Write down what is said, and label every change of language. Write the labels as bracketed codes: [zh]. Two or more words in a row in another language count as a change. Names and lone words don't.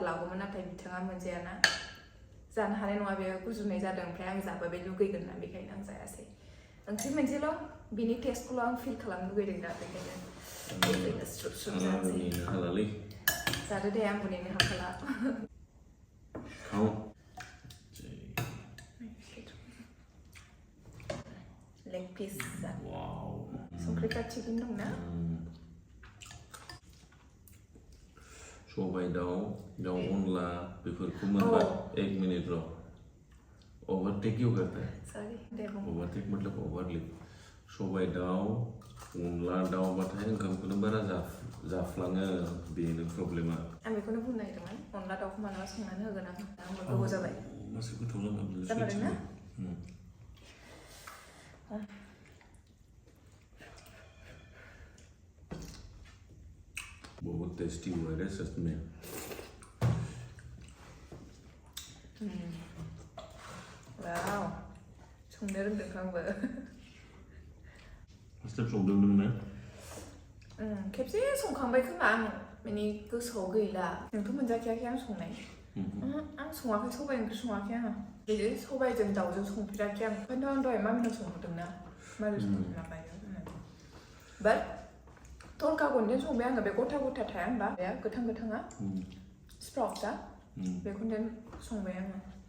[brx] लागौमोन नाथाय बिथाङा मोनजायाना जानो हानाय नङा बे गुजुनाय जादों ओमफ्राय आं जाबा बे लुगैगोन ना बेखायनो आं जायासै ओंख्रि मोनसेल' बिनि टेस्टखौल' आं फिल खालामनो लुगैदों दा बेखायनो स्रुप स्रुप जानोसै जादो दे आंबो नेनो हाखाला [en] leg piece [brx] संख्रिफ्रा थिगैनो दंना सबाय दाउ अनला बेफोरखौ मोनबा 1 मिनिट र' [hi] ओवरटेक क्यों करता है ओवरटेक मतलब ओवरलिप [brx] सबाय दाउ अनला दाउ बाथाय ओंखामखौनो बारा जाफ्लाङो बेनो प्रब्लेमा आं बेखौनो बुंनो नागिरदोंमोन अनला दाउखौ मालाबा संनानै होगोन आं गोबाव जाबाय मासे गोथाव जाबाय ना [hi] बहुत टेस्टी हुआ है सच में [brx] वाव संनो रोंदों आंबो [en] first time [brx] संदों नोंना खेबसे संखांबाय खोमा आं माने गोसोआव गैला नोंथ' मोनजाखायाखै आं संनाय आं सङाखै सबाय ओंख्रि सङाखै आङो बे सबायजों दाउजों संफेराखै आं ओंखायनोथ' आं दहाय मामिनाव संहरदोंना मारै संना बायो बाट तलका गनजों संबाय आङो बे गथा गथा थाया होनबा बे गोथां गोथाङा स्प्राउट्सआ बेखौनो संबाय आङो